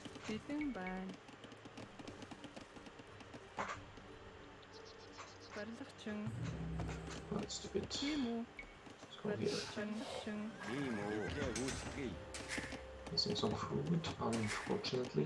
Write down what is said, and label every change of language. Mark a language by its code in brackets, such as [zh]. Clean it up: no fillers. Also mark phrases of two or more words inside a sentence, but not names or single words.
[mn] Бэлэн байна. Барилгачин. [en] That's stupid. [mn] Тийм үү? [en] Let's go here. [mn] Барилгачин. [en] Missing some food, unfortunately.